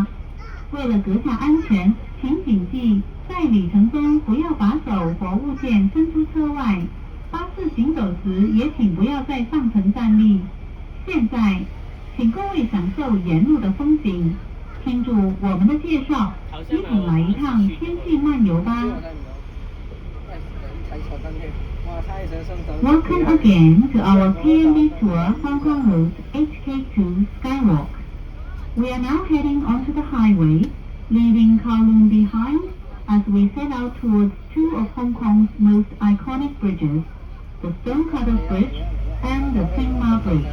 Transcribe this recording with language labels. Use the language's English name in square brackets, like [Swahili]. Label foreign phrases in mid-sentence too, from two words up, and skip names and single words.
[Cantonese] 為了閣下安全，請謹記在旅程中不要把手或物件伸出車外。巴士行走時也請不要在上層站立。現在請各位享受沿路的風景，聽住我們的介紹，一同來一趟天際漫遊吧。 [English] Welcome again to our TMB Tour Hong Kong Route HK2 Skywalk. We are now heading onto the highway, leaving Kowloon behind as we set out towards two of Hong Kong's most iconic bridges, the Stonecutters Bridge and the Tsing Ma Bridge.